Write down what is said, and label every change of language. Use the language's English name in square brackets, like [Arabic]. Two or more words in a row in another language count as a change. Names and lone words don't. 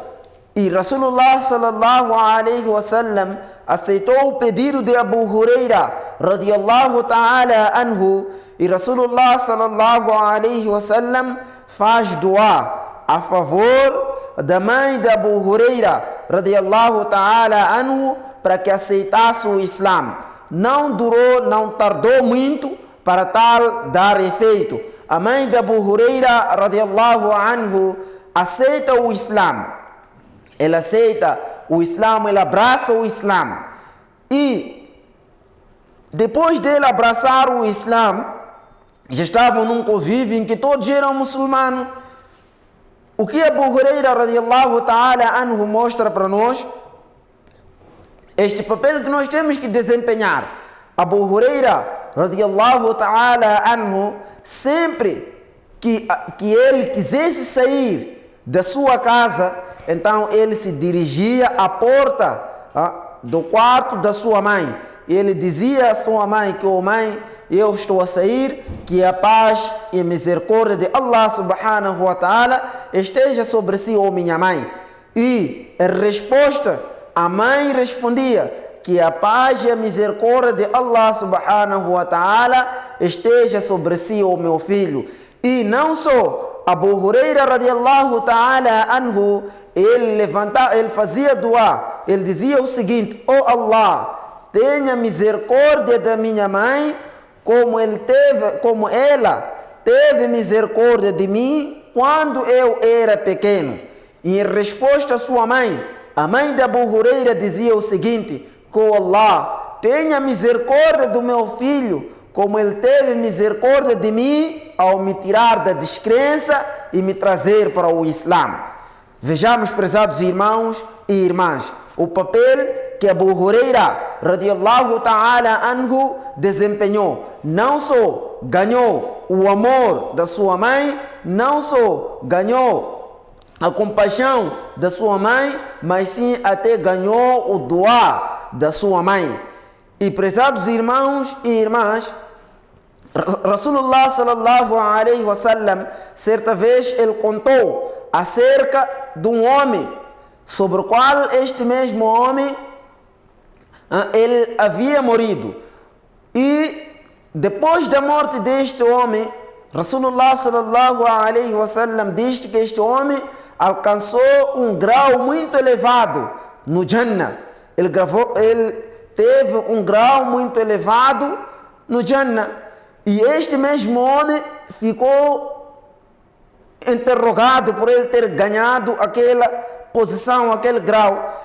[Portuguese] E [Arabic] رسول الله صلى الله عليه وسلم [Portuguese] aceitou o pedido de Abu Huraira [Arabic] رضي الله تعالى عنه, [Portuguese] e [Arabic] رسول الله صلى الله عليه وسلم [Portuguese] faz dua a favor da mãe de Abu Huraira [Arabic] رضي الله تعالى عنه [Portuguese] para que aceitasse o Islã. Não tardou muito para tal dar efeito. A mãe de Abu Huraira [Arabic] رضي الله عنه [Portuguese] aceita o Islã. Ela aceita o Islã, ela abraça o Islã. E depois dele abraçar o Islã, já estavam num convívio em que todos eram muçulmanos. O que Abu Huraira [Arabic] رضي الله تعالى عنه [Portuguese] mostra para nós? Este papel que nós temos que desempenhar. [Arabic] Abu Huraira رضي الله تعالى عنه, [Portuguese] sempre que ele quisesse sair da sua casa, então ele se dirigia à porta do quarto da sua mãe. Ele dizia à sua mãe que, oh mãe, eu estou a sair, que a paz e a misericórdia de Allah [Arabic] سبحانه وتعالى [Portuguese] esteja sobre si, oh minha mãe. E em resposta, a mãe respondia que a paz e a misericórdia de Allah [Arabic] سبحانه وتعالى [Portuguese] esteja sobre si, oh meu filho. E não só Abu Huraira [Arabic] رضي الله تعالى عنه, [Portuguese] ele fazia dua, ele dizia o seguinte: oh Allah, tenha misericórdia da minha mãe, como ela teve misericórdia de mim quando eu era pequeno. E em resposta à sua mãe, a mãe de Abu Huraira dizia o seguinte: que Allah tenha misericórdia do meu filho, como ele teve misericórdia de mim ao me tirar da descrença e me trazer para o Islã. Vejamos, prezados irmãos e irmãs, o papel que Abu Huraira [Arabic] رضي الله تعالى عنه [Portuguese] desempenhou. Não só ganhou o amor da sua mãe, não só ganhou a compaixão da sua mãe, mas sim até ganhou o dua da sua mãe. E, prezados irmãos e irmãs, [Arabic] رسول الله صلى الله عليه وسلم, [Portuguese] certa vez ele contou acerca de um homem, sobre o qual este mesmo homem ele havia morrido. E depois da morte deste homem, [Arabic] رسول الله صلى الله عليه وسلم [Portuguese] diz que este homem alcançou um grau muito elevado no Jannah. Ele teve um grau muito elevado no Jannah. E este mesmo homem ficou interrogado por ele ter ganhado aquela posição, aquele grau.